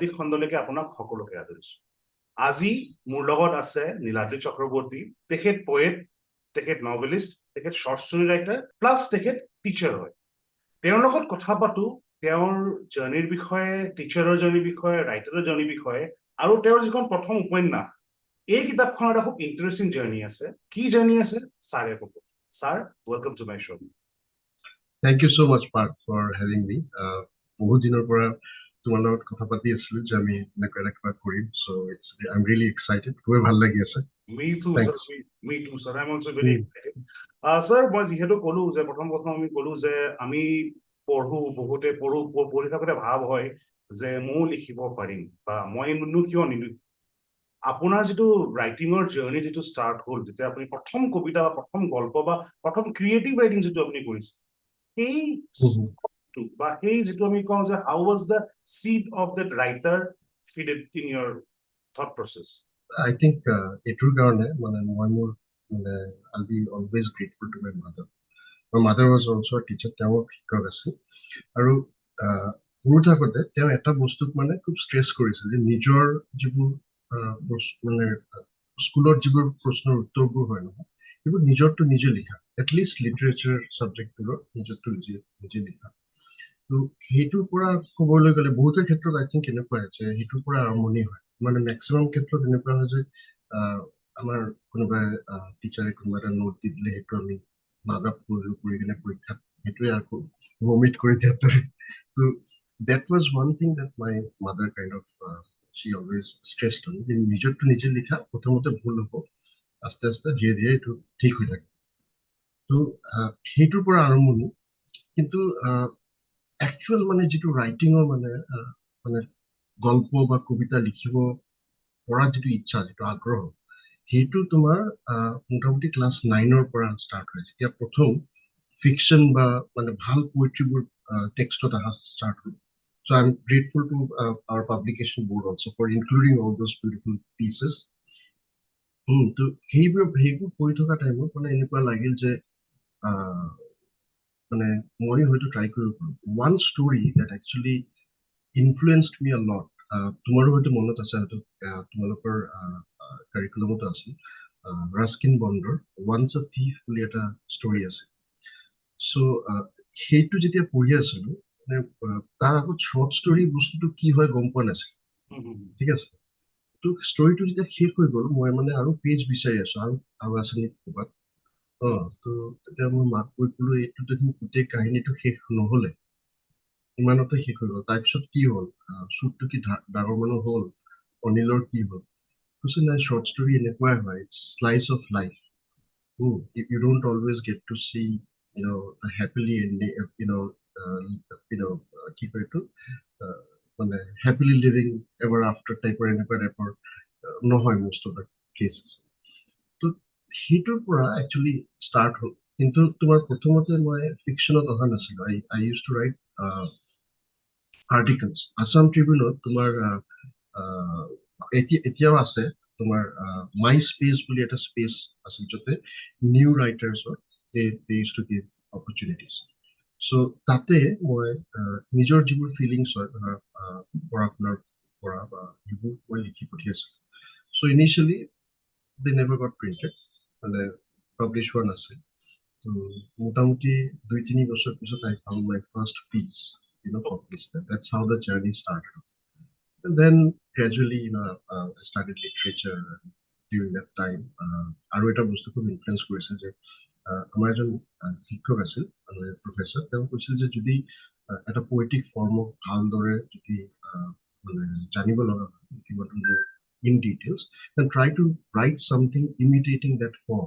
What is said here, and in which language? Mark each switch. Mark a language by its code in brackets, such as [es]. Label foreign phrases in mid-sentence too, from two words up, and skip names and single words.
[as] খণ্ডলৈকে আপোনাক সকলোকে আদৰিছো আজি মোৰ লগত আছে নীলাদ্ৰি চক্ৰৱৰ্তী তেখেত পোয়েট তেখেত নভেলিষ্ট তেখেত [en] short story writer [as] প্লাছ তেখেত টিচাৰ হয় তেওঁৰ লগত কথা পাতো তেওঁৰ জাৰ্নিৰ বিষয়ে টিচাৰৰ জাৰ্নিৰ বিষয়ে ৰাইটাৰৰ জাৰ্নিৰ বিষয়ে আৰু তেওঁৰ যিখন প্ৰথম উপন্যাস এই কিতাপখনৰ এটা খুব [en] interesting journey [as] আছে কি জাৰ্নি আছে ছাৰে ক'ব [en] sir welcome to my show' Thank you so much Parth for having me [as] বহুত দিনৰ পৰা তোমাৰ লগত কথা পাতি আছিলো যে আমি এনেকুৱা কিবা কৰিম [en] so I'm really excited [as] খুবেই ভাল লাগি আছে [en] Me too, Thanks. sir. Me too, sir. I'm also very excited. Sir, [as] মই যিহেতু ক'লো যে প্ৰথম আমি ক'লো যে আমি পঢ়ো বহুতে পঢ়ি থাকোতে ভাৱ হয় যে ময়ো লিখিব পাৰিম বা মই কিয় নিলিখো আপোনাৰ যিটো ৰাইটিঙৰ জাৰ্নি যিটো ষ্টাৰ্ট হ'ল যেতিয়া আপুনি প্ৰথম কবিতা বা প্ৰথম গল্প বা প্ৰথম [en] creative writing [as] যিটো আপুনি কৰিছে সেই বা সেই যিটো আমি কওঁ যে [en] how was the seed of that writer fitted in your thought process I think [as] এটোৰ কাৰণে মানে মই মোৰ মানে [en] I'll be always grateful to my mother. My mother was also a teacher. [as] তেওঁ শিক্ষক আছিল আৰু সৰু থাকোতে তেওঁ এটা বস্তুক মানে খুব ষ্ট্ৰেছ কৰিছিল যে নিজৰ যিবোৰ মানে স্কুলত যিবোৰ প্ৰশ্নৰ উত্তৰবোৰ হয় নহয় সেইবোৰ নিজৰটো নিজে লিখা [en] at least literature [as] ছাবজেক্টবোৰৰ নিজৰটো নিজে লিখা তো সেইটোৰ পৰা ক'বলৈ গ'লে বহুতৰ ক্ষেত্ৰত [en] I think [as] এনেকুৱাই যে সেইটোৰ পৰা আৰম্ভণি হয় মানে মেক্সিমাম ক্ষেত্ৰত এনেকুৱা হয় যে আমাৰ কোনোবাই টিচাৰে কোনোবা এটা নোট দি দিলে সেইটো আমি মাগাপ কৰি কিনে পৰীক্ষাত সেইটোৱে আকৌ ভমিট কৰি দিয়াৰ দৰে তো [en] that was one thing that my mother kind of she always stressed on [as] যে নিজৰটো নিজে লিখা প্ৰথমতে ভুল হ'ব আস্তে আস্তে ধীৰে ধীৰে এইটো ঠিক হৈ থাকে তো সেইটোৰ পৰা আৰম্ভণি কিন্তু একচুৱেল মানে যিটো ৰাইটিঙৰ মানে গল্প বা কবিতা লিখিব পৰা যিটো ইচ্ছা যিটো আগ্ৰহ সেইটো তোমাৰ মোটামুটি ক্লাছ 9ৰ পৰা ষ্টাৰ্ট হয় যেতিয়া প্ৰথম ফিকশ্যন বা মানে ভাল পোয়েট্ৰিবোৰ টেক্সটত অহা ষ্টাৰ্ট হ'ল [en] So I'm grateful to our publication board also for including all those beautiful pieces. [as] তো সেইবোৰ পঢ়ি থকা টাইমত মানে এনেকুৱা লাগিল যে মানে মই হয়তো ট্ৰাই কৰিব পাৰোঁ [en] one story that actually influenced me a lot [as] তোমাৰো হয়তো মনত আছে হয়তো তোমালোকৰ কাৰিকুলামতো আছিল ৰাস্কিন বণ্ডৰ once a thief বুলি এটা ষ্টৰী আছে so সেইটো যেতিয়া পঢ়ি আছিলো তাৰ আগত [en] short story [as] বস্তুটো কি হয় গম পোৱা নাছিল ঠিক আছে তো ষ্টৰীটো যেতিয়া শেষ হৈ গ'ল মই মানে আৰু পেজ বিচাৰি আছো আৰু আছে নেকি ক'ৰবাত তো তেতিয়া মই মাক কৈ ক'লো এইটো দেখোন গোটেই কাহিনীটো শেষ নহ'লে ইমানতে শেষ হৈ গ'ল তাৰপিছত কি হ'ল শ্বুটটো কি ডাঙৰ মানুহ হ'ল অনিলৰ কি হ'ল কৈছে নাই [en] short story [as] এনেকুৱাই হয় [en] it's slice of life you don't always get to see the happily ending [as] কি কয় এইটো মানে [en] happily living ever after [as] টাইপৰ এনেকুৱা টাইপৰ নহয় [en] most of the cases [as] তো সেইটোৰ পৰা একচুৱেলি ষ্টাৰ্ট হ'ল কিন্তু তোমাৰ প্ৰথমতে মই ফিকশ্যনত অহা নাছিলো [en] I used to write articles [as] Assam Tribune তোমাৰ এতিয়াও আছে তোমাৰ [en] my space [as] বুলি এটা স্পেচ আছিল য'তে [en] new writers they used to give opportunities. [as] So তাতে মই নিজৰ যিবোৰ ফিলিংছ হয় ধৰা পঢ়া শুনাৰ পৰা বা সেইবোৰ মই লিখি পঠিয়াইছিলোঁ. [en] So initially they never got printed [as] মানে পাব্লিছ হোৱা নাছিল. তো মোটামুটি 2-3 বছৰ পিছত [en] I found my first piece, published. That's how the journey started. And then gradually, I studied literature during that time. [as] আৰু এটা বস্তু খুব ইনফ্লুৱেঞ্চ কৰিছিল যে আমাৰ এজন শিক্ষক আছিল প্ৰফেচৰ, তেওঁ কৈছিল যে যদি এটা পয়েটিক ফৰ্মক ভালদৰে যদি মানে জানিব লগা হয়, [en] if you want to know in details, then try to write something imitating that form.